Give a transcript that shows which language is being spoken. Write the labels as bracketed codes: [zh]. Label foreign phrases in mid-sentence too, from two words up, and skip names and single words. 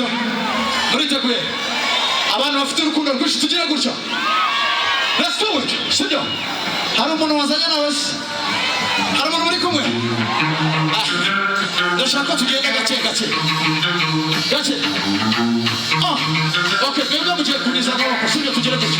[rw] Muriteguye? Abantu bafite urukundo rwinshi tugira gutya. [en] Let's do it, [rw] sibyo? Hari umuntu wazanye nawe se? Hari umuntu muri kumwe? Ndashaka tugenda gake gake. Gake. Okay, bemba mugiye kuriza amaboko, sibyo tugira gutya.